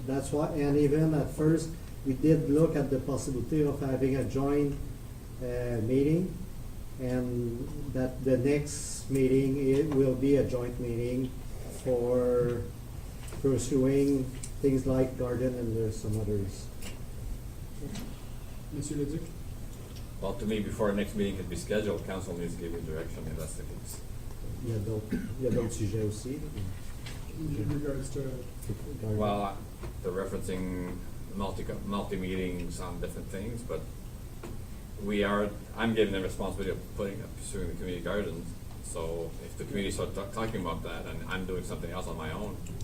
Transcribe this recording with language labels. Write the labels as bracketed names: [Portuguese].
[English] That's why, and even at first we did look at the possibility of having a joint meeting, and that the next meeting it will be a joint meeting for pursuing things like garden, and there's some others. [French] Monsieur Leduc? [English] Well, to me, before our next meeting could be scheduled, council needs to give you direction if that's the case. [French] Il y a d'autres sujets aussi. [English] In regards to Well, they're referencing multi meetings on different things, but I'm given the responsibility of pursuing the community gardens. So if the community starts talking about that, and I'm doing something else on my own.